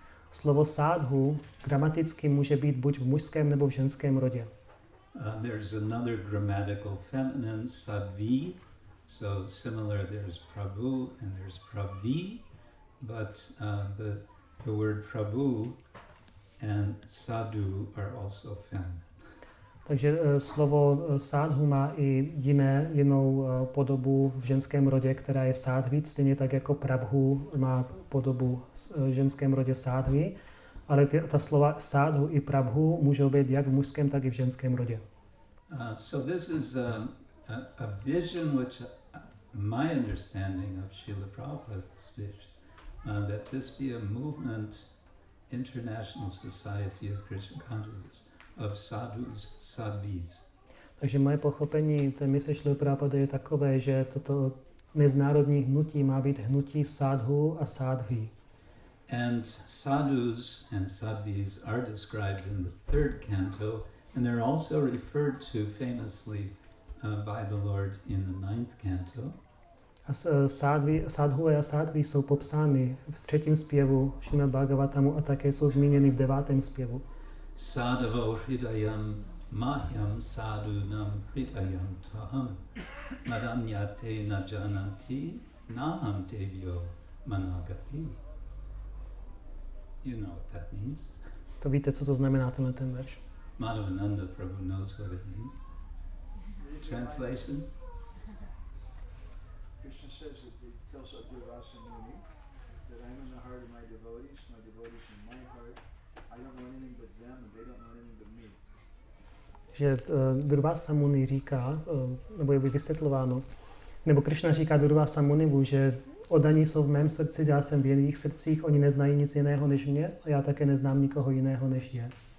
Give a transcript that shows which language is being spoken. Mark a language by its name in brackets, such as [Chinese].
[Czech] Slovo sádhu gramaticky může být buď v mužském nebo v ženském rodě. [English] There's another grammatical feminine, sadvi. So similar, there's Prabhu and there's Pravi, but the word Prabhu and sadhu are also feminine. [Czech] Takže slovo sádhu má i jinou podobu v ženském rodě, která je sádhví, stejně tak jako prabhu má podobu v ženském rodě sádhví, ale ta slova sádhu i prabhu můžou být jak v mužském, tak i v ženském rodě. [English] So this is a vision which my understanding of Srila Prabhupada's vision, that this be a movement, international society of Krishna consciousness, of sadhus, sadhvis. [Czech] Takže moje pochopení té mise Šrily Prabhupada je takové, že toto mezinárodní hnutí má být hnutí sádhu a sádhví. [English] And sadhus and sadhvis are described in the 3rd canto, and they're also referred to famously by the Lord in the 9th canto. [Czech] A sádhové a sádví jsou popsány v 3. zpěvu Šrimad Bhagavatamu a také jsou zmíněny v 9. zpěvu. [Sanskrit] Sadhavo hridayam mahyam sadhunam hridayam tvaham madanyate na jananti naham tevyo managati. [English] You know what that means. [Czech] To víte, co to znamená ten verš? [English] Madhavananda Prabhu knows what it means. Translation? Krishna says that he tells Durvasa Muni that I'm in the heart of my devotees in my heart. I don't know anything but them and they don't know anything but me. [Czech] Že Durvasa Muni říká, nebo je vysvětlováno, nebo Krishna říká Durvasa Munivu, že oddaní jsou v mém srdci, já jsem v jejich srdcích, oni neznají nic jiného než mě a já také neznám nikoho jiného než je.